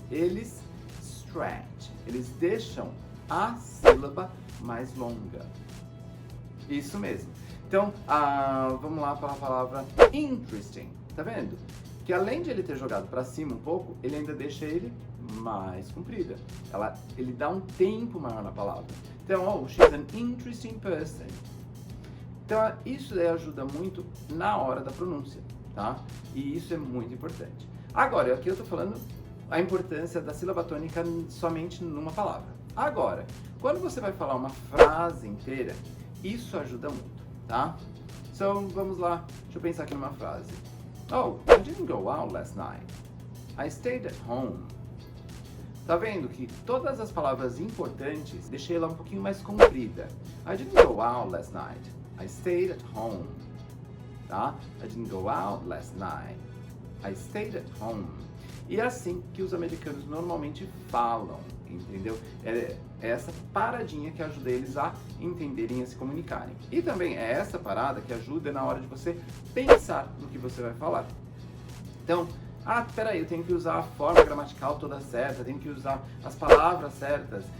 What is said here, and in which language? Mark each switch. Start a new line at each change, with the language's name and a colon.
Portuguese: Eles stretch, eles deixam a sílaba mais longa. Isso mesmo. Então, vamos lá para a palavra interesting. Tá vendo? Que além de ele ter jogado para cima um pouco, ele ainda deixa ele mais comprida. Ele dá um tempo maior na palavra.
English: Então, oh, she's an interesting person.
Portuguese: Então, isso daí ajuda muito na hora da pronúncia, tá? E isso é muito importante. Agora, aqui eu tô falando a importância da sílaba tônica somente numa palavra. Agora, quando você vai falar uma frase inteira, isso ajuda muito, tá? Então, vamos lá, deixa eu pensar aqui numa frase.
English: Oh, I didn't go out last night. I stayed at home.
Portuguese: Tá vendo que todas as palavras importantes, deixei ela um pouquinho mais comprida.
English: I didn't go out last night. I stayed at home.
Portuguese: Tá?
English: I didn't go out last night. I stayed at home.
Portuguese: E é assim que os americanos normalmente falam, entendeu? É essa paradinha que ajuda eles a entenderem e a se comunicarem. E também é essa parada que ajuda na hora de você pensar no que você vai falar. Então, peraí, eu tenho que usar a forma gramatical toda certa, tenho que usar as palavras certas.